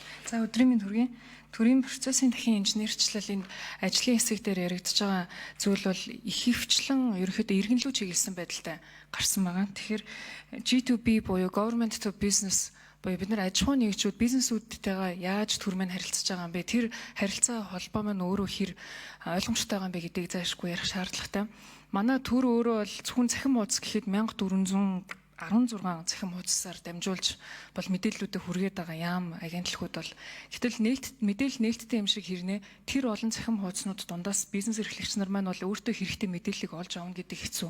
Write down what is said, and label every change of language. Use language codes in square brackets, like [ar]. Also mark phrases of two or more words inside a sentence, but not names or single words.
[mn] За өдрийн минь төргийн төрийн процессын дахин инженерчлэл энд ажлын хэсэг дээр яригдж байгаа зүйл бол их хөвчлэн ерөөхдөө иргэнлүү чиглэсэн байдалтай гарсан байгаа. Тэгэхээр G2B буюу [en] government to business [mn] буюу бид нар аж ахуй нэгжүүд бизнесүүдтэйгээ яаж түрмэн харилцаж байгаа юм бэ? Тэр харилцаа холбоо маань өөрөө хэр ойлгомжтой байгаа юм бэ гэдгийг заашгүй ярих шаардлагатай. Манай төр өөрөө бол зөвхөн цахим хуудас гэхэд 1416 цахим хуудасаар дамжуулж бол мэдээллүүдэд хүргээд байгаа яам агентлагууд бол гэтэл мэдээлэл нээлттэй юм шиг хэрнээ тэр олон цахим хуудаснууд дундаас бизнес эрхлэгч нар маань бол өөртөө хэрэгтэй мэдээллийг олж авна гэдэг хэцүү.